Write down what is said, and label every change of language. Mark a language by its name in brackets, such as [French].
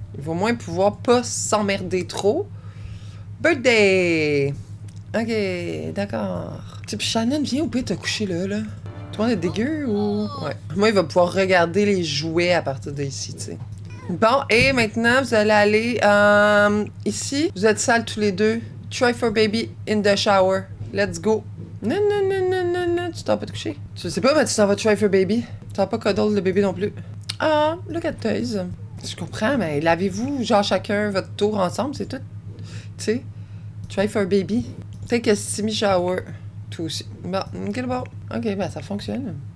[French] Il va au moins pouvoir pas s'emmerder trop. Birthday! Ok, d'accord. Tu sais, puis Shannon, viens au pire te coucher là, là. Tout le monde est dégueu ou... Ouais. Moi, il va pouvoir regarder les jouets à partir d'ici, tu sais. Bon, et maintenant, vous allez aller ici. Vous êtes sales tous les deux. [English] Try for baby in the shower. [French] Let's go. Non, non, non, non, non, non. Tu t'en vas pas te coucher. Je sais pas, mais tu t'en vas [English] try for baby. [French] Tu t'en vas pas cuddle le bébé non plus. [English] Ah, look at toys. [French] Je comprends, mais lavez-vous, genre, chacun votre tour ensemble, c'est tout. Tu sais, [English] try for baby. Take a steamy shower. [French] Tout aussi. Bon, ok, bon. Ok, ben, ça fonctionne.